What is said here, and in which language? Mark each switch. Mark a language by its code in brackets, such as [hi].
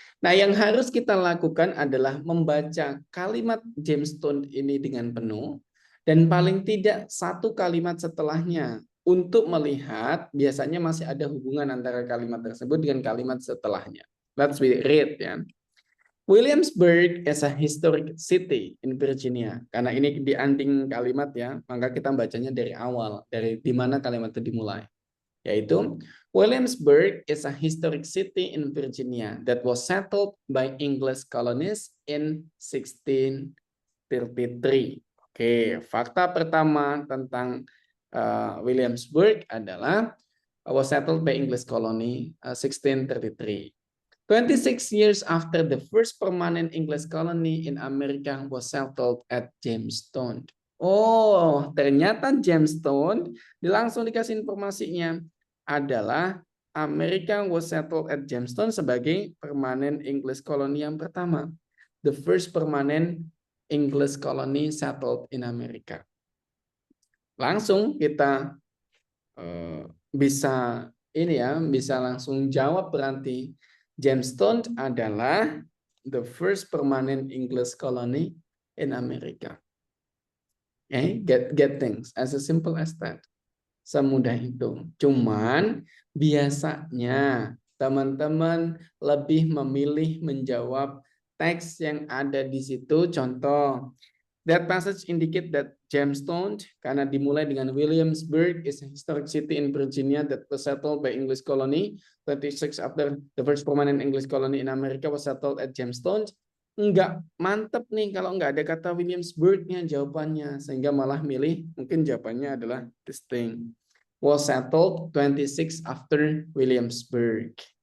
[id] Nah, yang harus kita lakukan adalah membaca kalimat Jamestown ini dengan penuh dan paling tidak satu kalimat setelahnya untuk melihat biasanya masih ada hubungan antara kalimat tersebut dengan kalimat setelahnya. [en] Let's read ya. Williamsburg is a historic city in Virginia. [id] Karena ini dianting kalimat ya, maka kita bacanya dari awal, dari di mana kalimat itu dimulai. [en] Yaitu, Williamsburg is a historic city in Virginia that was settled by English colonists in 1633. [id] Oke, fakta pertama tentang Williamsburg adalah [en] was settled by English colony 1633. 26 years after the first permanent English colony in America was settled at Jamestown. [id] Oh, ternyata Jamestown, langsung dikasih informasinya, adalah [en] America was settled at Jamestown [id] sebagai [en] permanent English colony [id] yang pertama. [en] The first permanent English colony settled in America. [id] Langsung kita bisa ini ya, bisa langsung jawab berarti Jamestown adalah [en] the first permanent English colony in America. Okay, get things as simple as that. [id] Semudah itu. Cuman biasanya teman-teman lebih memilih menjawab teks yang ada di situ. Contoh, [en] that passage indicate that Jamestown, [id] karena dimulai dengan [en] Williamsburg is a historic city in Virginia that was settled by English colony. 26 after the first permanent English colony in America was settled at Jamestown. [id] Enggak mantep nih kalau enggak ada kata Williamsburg-nya jawabannya. Sehingga malah milih, mungkin jawabannya adalah [en] this thing. Was settled 26 after Williamsburg.